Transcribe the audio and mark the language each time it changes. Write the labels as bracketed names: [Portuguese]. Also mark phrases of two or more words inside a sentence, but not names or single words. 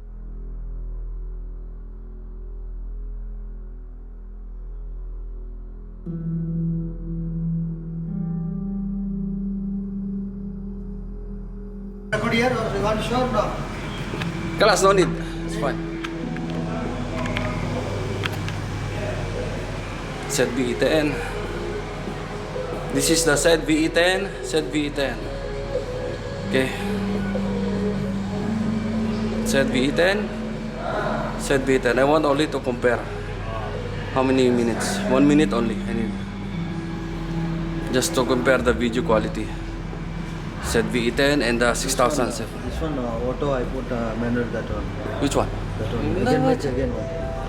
[English] Record here or you want to show now? Class, no need. It's fine. ZV-E10. This is the ZV-E10. ZV-E10. Okay. ZV-E10. ZV-E10. I want only to compare. How many minutes? 1 minute only. I need just to compare the video quality. ZV-E10 and the 6007. This one auto, I put manual that one. Which one? That one.